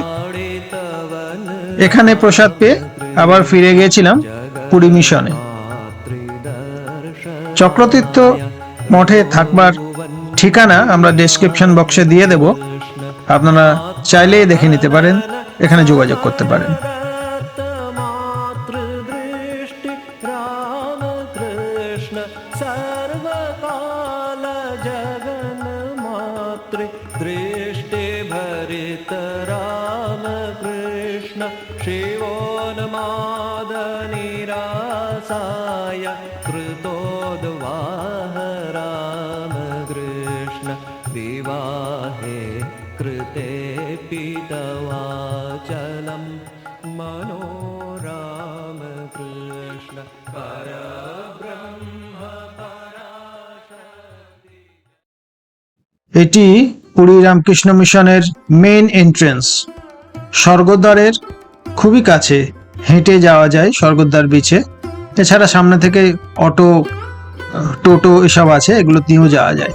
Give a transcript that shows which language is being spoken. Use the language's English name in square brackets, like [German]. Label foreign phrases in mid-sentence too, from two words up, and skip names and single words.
[Bangla] এখানে প্রসাদ পেয়ে আবার ফিরে গিয়েছিলাম পুরী মিশনে। চক্রতীর্থ মঠে থাকবার ঠিকানা আমরা [English] description box [Bangla] দিয়ে দেব, আপনারা চাইলেই দেখে নিতে পারেন, এখানে যোগাযোগ করতে পারেন। [Sanskrit] मातृदृष्टि रामकृष्ण सर्वकाल जगन मातृ दृष्टि भरित रामकृष्ण शिवोन्मादनिरासाय कृतोद्वाह रामकृष्ण विवाहे कृते पितवाचलं मनो रामकृष्ण परब्रह्म पराशक्ति। [Bangla] এটি পুরী রামকৃষ্ণ মিশনের [English] main entrance. [Bangla] স্বর্গদ্বারের খুবই কাছে, হেঁটে যাওয়া যায় স্বর্গদ্বার বিচে। এছাড়া সামনে থেকে অটো, টোটো এসব আছে, এগুলো দিয়েও যাওয়া যায়।